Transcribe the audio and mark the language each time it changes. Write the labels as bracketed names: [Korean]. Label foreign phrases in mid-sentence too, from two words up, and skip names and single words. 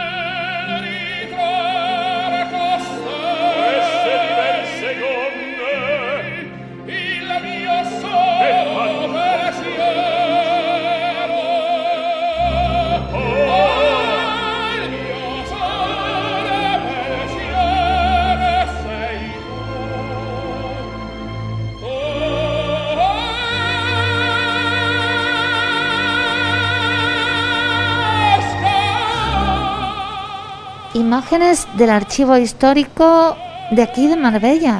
[Italian] ritrova queste diverse gonne, il mio solo pensiero, il mio solo pensiero sei [Spanish] Imágenes del archivo histórico de aquí de Marbella.